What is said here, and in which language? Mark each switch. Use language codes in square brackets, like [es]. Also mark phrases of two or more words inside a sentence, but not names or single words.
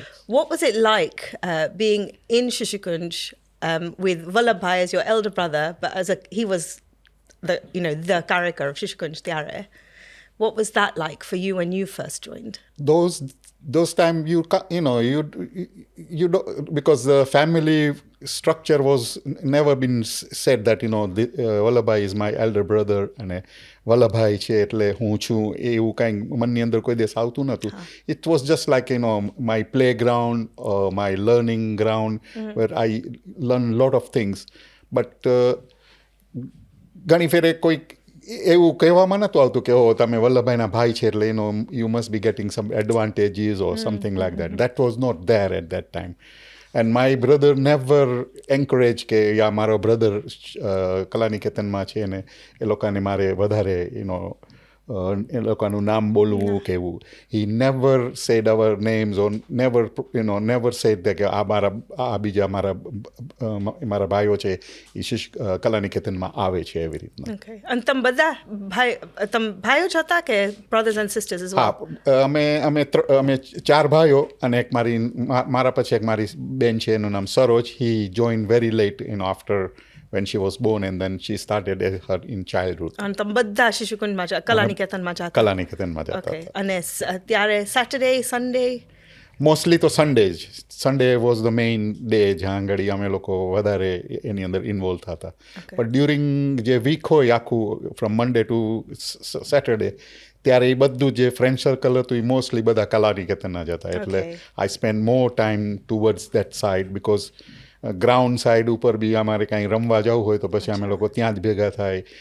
[en] What was it like being in Shishikund with Vallabhbhai as your elder brother, but he was the character of Shishikund Tyare? What was that like for you when you first joined? Those time you don't, because the family structure was never been said that Vallabhbhai is my elder brother and Vallabhbhai [gu] છે એટલે હું છું એવું કાંઈ મનની અંદર કોઈ દિવસ આવતું નહોતું. [en] It was just like my playground, my learning ground where I learned a lot of things. [gu] But ઘણી ફેરે કોઈ એવું કહેવામાં નહોતું આવતું કે તમે વલ્લભભાઈના ભાઈ છે એટલે [en] you must be getting some advantages or something like that. That was not there at that time. And my brother never encouraged [gu] કે મારો brother કલાનિકેતનમાં છે ને એ લોકોને મારે વધારે એ લોકોનું નામ બોલવું કેવું. [en] He never said our names or never said that [gu] કે આ બીજા મારા ભાઈઓ છે એ કલાનિકેતનમાં આવે છે એવી રીતના. [en] Okay. And [gu] તમ બધા ભાઈઓ જ હતા કે [en] brothers and sisters as well? [gu] અમે 4 ભાઈઓ અને એક મારા પછી એક મારી બેન છે એનું નામ સરોજ. [en] He joined very late after when she was born, and then she started her in childhood. [gu] અને તમે બધા શિશુકુંજમાં કલાનિકેતનમાં જતા? કલાનિકેતનમાં જતા. Okay. અને ત્યારે Saturday, Sunday? મોસ્ટલી તો [en] Sunday was the main day [gu] જ્યાં આગળ અમે લોકો વધારે એની અંદર ઇન્વોલ્વ થતા પણ ડ્યુરિંગ જે વીક હોય આખું [en] from Monday to Saturday [gu] ત્યારે એ બધું જે [en] friend circle [gu] હતું એ મોસ્ટલી બધા કલાનિકેતનના જ હતા એટલે [en] I spend more time towards that side because ground side [gu] ઉપર બી અમારે કાંઈ રમવા જવું હોય તો પછી અમે લોકો ત્યાં જ ભેગા થાય